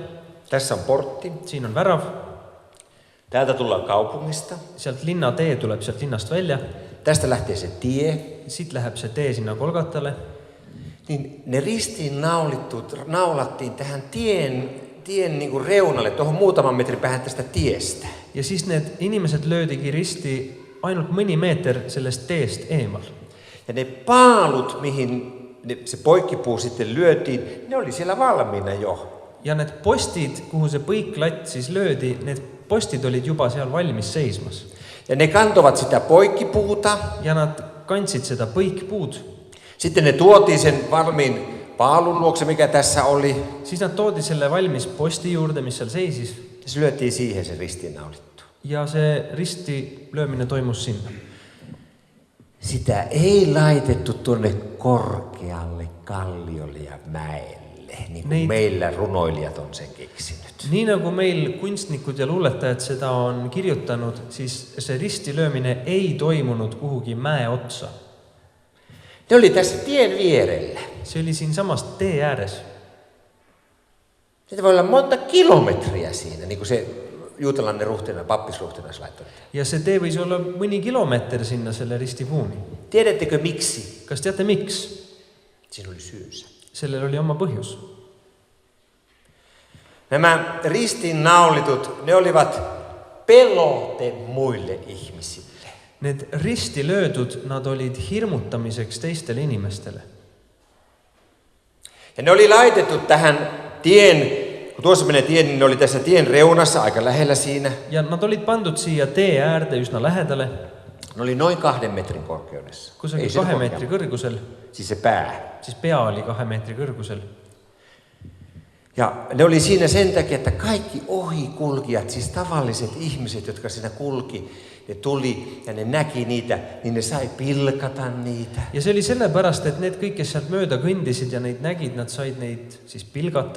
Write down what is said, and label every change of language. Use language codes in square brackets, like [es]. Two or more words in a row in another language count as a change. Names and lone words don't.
[fi] tässä on portti, [et] Siin on värav. [fi] täältä tullaan kaupungista, [et] Sealt linnatee tuleb sealt linnast välja. [fi] tästä lähtee se tie, [et] Siit läheb see tee sinna Kolgatale. [fi] niin ne ristiin naulattiin tähän tien niin kuin reunalle, tuohon muutaman metrin päähän tästä tiestä. [et] Ja siis need inimesed löödigi risti ainult mõni meeter sellest teest eemal. [fi] Ja ne paalut, mihin se poikkipuu sitten lyötiin, ne oli siellä valmiina jo. [et] Ja need postid, kuhu see põiklatt siis löödi, need postid olid juba seal valmis seismas. [fi] Ja ne kantovat sitä poikkipuuta. [et] Ja nad kandsid seda põikpuud. [fi] Sitten ne tuotiin sen valmiin paalun luokse, mikä tässä oli. [et] Siis nad toodi selle valmis posti juurde, mis seal seisis. [fi] Ja se lyötiin siihen se ristiinnaulittu. [et] Ja see risti löömine toimus sinna. [fi] Sitä ei laitettu tuonne korkealle kalliolle ja mäelle, niin kuin meillä runoilijat on sen keksinyt. [et] Nii nagu meil kunstnikud ja luuletajad seda on kirjutanud, siis see risti löömine ei toimunud kuhugi mäe otsa. [fi] Ne oli tässä tien vierellä. [et] See oli siinsamas tee ääres. [fi] Sitä voi olla monta kilometriä siinä, niin kuin se juutalainen pappisruhtinas laittoi. [et] Ja see tee võis olla mõni kilomeeter sinna selle ristipuuni. [fi] Tiedättekö miksi? [et] Kas teate miks? [fi] Siinä oli syynsä. [et] Sellel oli oma põhjus. [fi] Nämä ristiinnaulitut, ne olivat pelote muille ihmisille. [et] Need risti löödud, nad olid hirmutamiseks teistele inimestele. [fi] Ja ne oli laitettu tähän tien, kun tuossa menee tien, niin ne oli tässä tien reunassa aika lähellä siinä. [et] Ja nad olid pandud siia tee äärde üsna lähedale. [fi] Ne oli noin 2 metrin korkeudessa. [et] Kusagil 2 meetri kõrgusel. [fi] Siis se pää. [et] Siis pea oli 2 meetri kõrgusel. [fi] Ja ne oli siinä sen takia, että kaikki ohikulkijat, siis tavalliset ihmiset, jotka siinä kulki, ne tuli ja ne näki niitä, niin ne sai pilkata niitä. [et] Ja see oli sellepärast, et need kõik, kes sealt mööda kõndisid ja neid nägid, nad said neid siis pilgata.